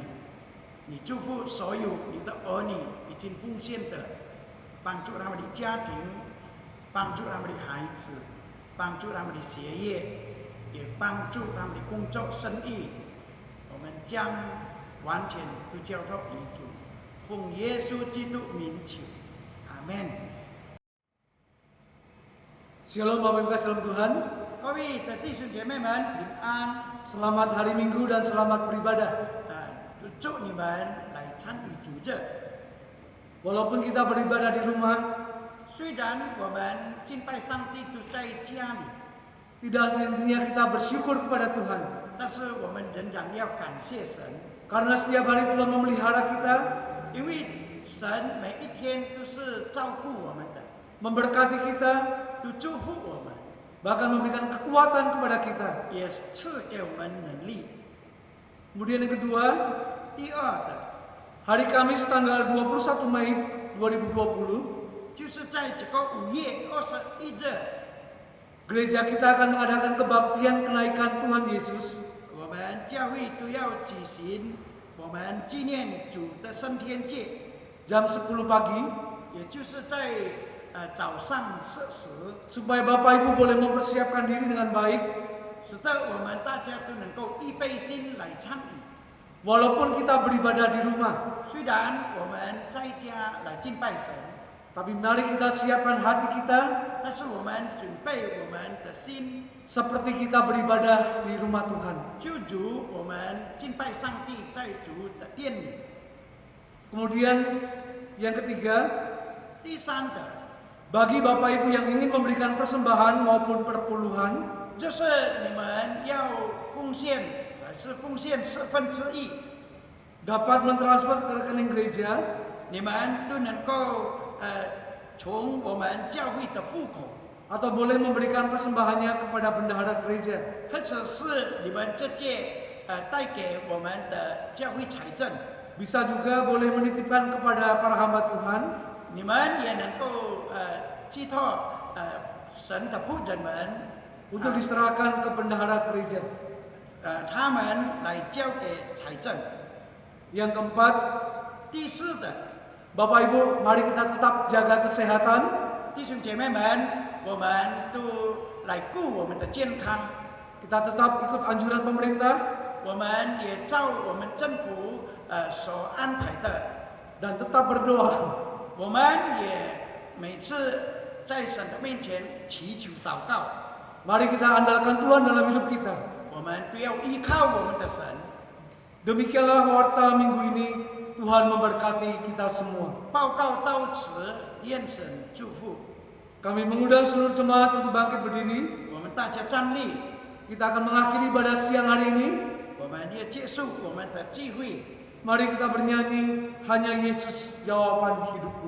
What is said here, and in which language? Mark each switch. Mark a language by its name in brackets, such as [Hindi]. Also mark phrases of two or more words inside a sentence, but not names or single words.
[Chinese] 你祝福所有你的儿女已经奉献的，帮助他们的家庭，帮助他们的孩子，帮助他们的学业，也帮助他们的工作生意。我们将完全都交托于主。奉耶稣基督名求，阿门。 [Indonesian] Shalom Bapak Ibu kasih dalam Tuhan. [Chinese] 各位的弟兄姐妹们平安， [Indonesian] Selamat hari Minggu dan selamat beribadah. [Chinese] 祝你们来参与主日。 [Indonesian] Walaupun kita beribadah di rumah, [Chinese] 虽然我们敬拜上帝都在家里， [Indonesian] tidak hentinya kita bersyukur kepada Tuhan. [Chinese] 但是我们仍然要感谢神， [Indonesian] Karena setiap hari Tuhan memelihara kita, [Chinese] 因为神每一天都是照顾我们的， [Indonesian] memberkati kita, [Chinese] 都祝福我们， [Indonesian] bahkan memberikan kekuatan kepada kita. [Chinese] 也赐给我们能力。 [Indonesian] Kemudian yang kedua, [Chinese] 第二的， [Indonesian] hari Kamis tanggal 21 Mei 2020, [Chinese] 就是在这个5月21日， [Indonesian] gereja kita akan mengadakan kebaktian kenaikan Tuhan Yesus. [Chinese] 我们教会都要举行我们纪念主的升天节， [Indonesian] Jam 10 pagi, [Chinese] 也就是在早上4时， [Indonesian] supaya Bapak Ibu boleh mempersiapkan diri dengan baik. [Chinese] 使得我们大家都能够预备心来参与。 [Indonesian] Walaupun kita beribadah di rumah, [Chinese] 虽然我们在家来敬拜神， [Indonesian] Tapi mari kita siapkan hati kita [Chinese] 但是我们准备我们的心， [Indonesian] seperti kita beribadah di rumah Tuhan. [Chinese] 就如我们敬拜上帝在主的殿里。 [Indonesian] Kemudian yang ketiga, [Chinese] 第三个 [Indonesian] bagi Bapak Ibu yang ingin memberikan persembahan maupun perpuluhan, [Chinese] 就是你们要奉献，是奉献1/4， [Indonesian] dapat mentransfer ke rekening gereja [Chinese] 你们都能够从我们教会的户口， [Indonesian] atau boleh memberikan persembahannya kepada bendahara gereja. [Chinese] 或者是你们直接带给我们的教会财政， [Indonesian] Bisa juga boleh menitipkan kepada para hamba Tuhan [Chinese] 你们也能够寄托神的仆人们， [Indonesian] untuk diserahkan ke bendahara gereja. [Chinese] 他们来交给财政。 [Indonesian] Yang keempat, [Chinese] 第四的， [Indonesian] Bapak Ibu, mari kita tetap jaga kesehatan, [Chinese] 弟兄姐妹们，我们都来顾我们的健康， [Indonesian] kita tetap ikut anjuran pemerintah [Chinese] 我们也照我们政府所安排的， [Indonesian] dan tetap berdoa. [Chinese] 我们也每次在神的面前祈求祷告， [Indonesian] Mari kita andalkan Tuhan dalam hidup kita. [Chinese] 我们都要依靠我们的神。 [Indonesian] Demikianlah warta minggu ini. Tuhan memberkati kita semua. [Chinese] 报告到此，愿神祝福。 [Indonesian] Kami mengundang seluruh jemaat untuk bangkit berdiri. [Chinese] 我们大家站立， [Indonesian] Kita akan mengakhiri ibadah siang hari ini. [Chinese] 我们也结束我们的聚会。 [Indonesian] Mari kita bernyanyi, hanya Yesus jawaban hidupku.